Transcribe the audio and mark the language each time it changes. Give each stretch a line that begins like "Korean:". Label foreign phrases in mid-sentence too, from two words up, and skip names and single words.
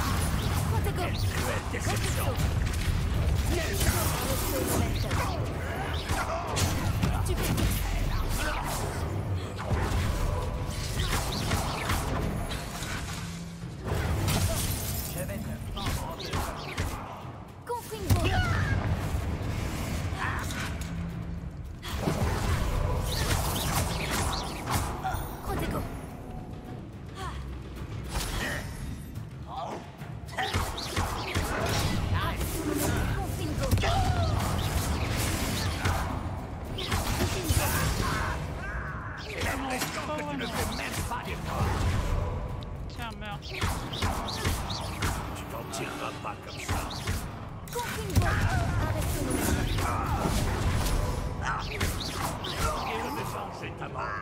French: Quelle cruelle déception. Je vais te prendre en deux. Confringo. Protego. Confringo. J'ai l'impression que tu ne fais même pas d'effort. Tiens, meurs. Tu t'en tireras pas comme ça. Confringo. Je vais venger ta mort.